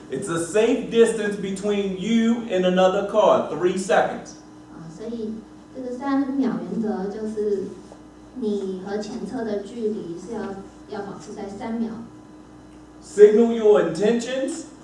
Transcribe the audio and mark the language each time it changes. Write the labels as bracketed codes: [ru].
[en] It's a safe distance between you and another car. 3 seconds. [zh] 所以这个3秒原则就是你和前车的距离是要保持在3秒。 [en] Signal your intentions.